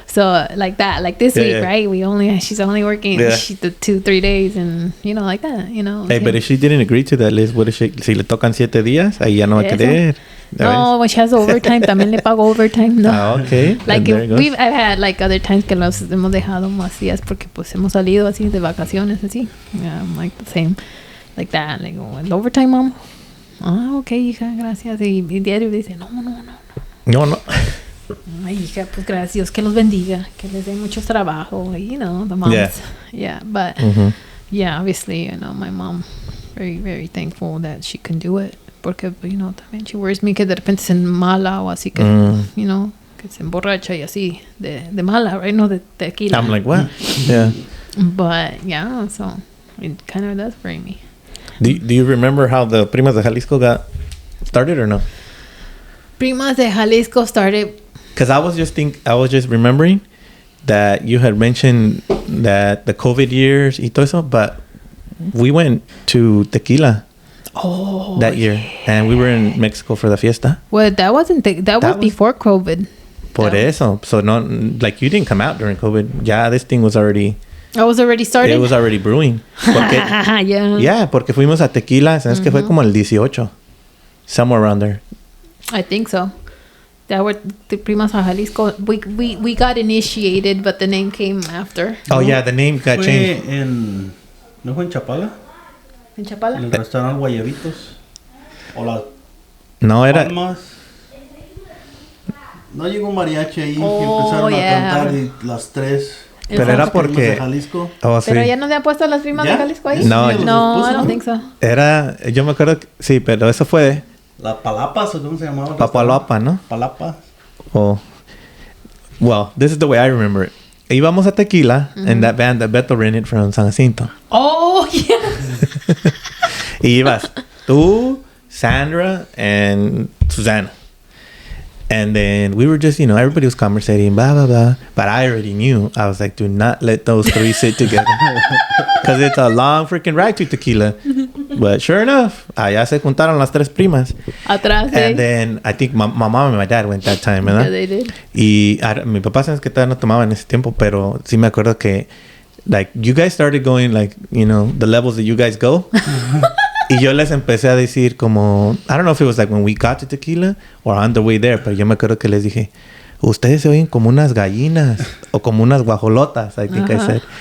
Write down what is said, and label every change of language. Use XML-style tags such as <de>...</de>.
<en>So like that, like this week, yeah. right? She's only working Yeah. 2-3 days, and like that, Hey, but if she didn't agree to that, Liz, what is she?</en> <es>Si le tocan 7 días, ahí ya no va a Eso. querer.</es> <en>No, when she has overtime,</en> <es>también le pago</es> <en>overtime. No. Ah, okay. Like Then there it goes. I've had like other times</en> <es>que los hemos dejado más días porque pues hemos salido así de vacaciones así.</es> <en>Yeah, I'm like the same, like that. Like, el overtime, mom. Ah, okay,</en> <es>hija, gracias. Y diario dice, no. No. Ay, hija, pues gracias, que los bendiga, que les dé mucho trabajo,</es> <en>the moms. Yeah, but yeah, obviously, my mom, very, very thankful that she can do it,</en> <es>porque, también</es> <en>she worries me</en> <es>que de repente se mala o así que, que se emborracha y así, de mala,</es> <en>right?</en> <es>No, de tequila.</es> <en>I'm like, what? Yeah. But, yeah, so it kind of does worry me. Do you remember how the Primas de Jalisco got started or no? Primas de Jalisco started. Because I was just remembering that you had mentioned that the COVID years</en> <es>y todo eso,</es> <en>but we went to Tequila that year, and we were in Mexico for the fiesta. Well, that wasn't that was before COVID.</en> <es>Por eso,</es> <en>so no, like you didn't come out during COVID. Yeah, this thing was already. I was already started. It was already brewing.</en> <es>Porque, yeah, porque fuimos a Tequila, sabes que fue como el 18,</es> <en>somewhere around there. I think so. That were the Primas de Jalisco. We got initiated, but the name came after. Oh yeah, the name got changed.</en> <es>¿No fue en Chapala? ¿En Chapala? En el restaurante Guayabitos. O las No era. Palmas. No llegó un mariachi ahí</es> <en>Oh,</en> <es>que empezaron</es> <en>yeah.</en> <es>a cantar y las 3. Pero era porque. De Jalisco. Oh, sí. Pero ya no se han puesto las Primas ¿Ya? de Jalisco ahí. No, Sí, No, los</es> <en>I don't</en> <es>puso,</es> <en>think so.</en> <es>Era, yo me acuerdo, sí, pero eso fue ¿Las Palapas o cómo se llamaba? Papaloapa, ¿no? Palapas.</es> <en>Oh, well, this is the way I remember it.</en> <es>Íbamos a Tequila,</es> <en>and that band that Beto rented from San Jacinto. Oh, yeah.</en> <es>Y ibas tú, Sandra, and Susana.</es> <en>And then we were just, everybody was conversating, blah, blah, blah. But I already knew. I was like, do not let those 3 sit together. Because it's a long freaking ride to Tequila. But sure enough,</en> <es>allá se juntaron las 3 primas. Atrás,</es> <en>And then I think my mom and my dad went that time,</en> <es>¿verdad?</es> <en>Yeah, they did.</en> <es>Y mi papá sabes que todavía no tomaba en ese tiempo, pero sí me acuerdo que,</es> <en>like, you guys started going, like, the levels that you guys go.</en> <es>Y yo les empecé a decir como,</es> <en>I don't know if it was like when we got to Tequila or on the way there,</en> <es>pero yo me acuerdo que les dije, ustedes se oyen como unas gallinas o como unas guajolotas,</es> <en>I think I said.</en>